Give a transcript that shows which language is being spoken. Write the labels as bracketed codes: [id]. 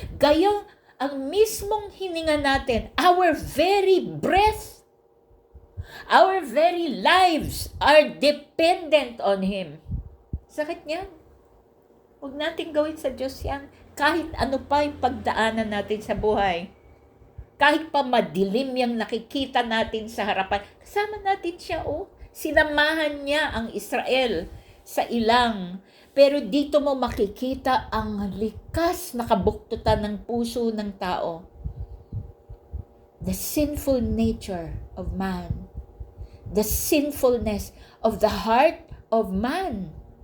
[tl] Gayong ang mismong hininga natin, [en] our very breath, our very lives are dependent on Him. [tl] Sakit niyan. Huwag natin gawin sa Diyos yan. Kahit ano pa yung pagdaanan natin sa buhay. Kahit pa madilim yung nakikita natin sa harapan. Kasama natin siya, Sinamahan niya ang Israel sa ilang. Pero dito mo makikita ang likas na kabuktutan ng puso ng tao. [en] The sinful nature of man. The sinfulness of the heart of man.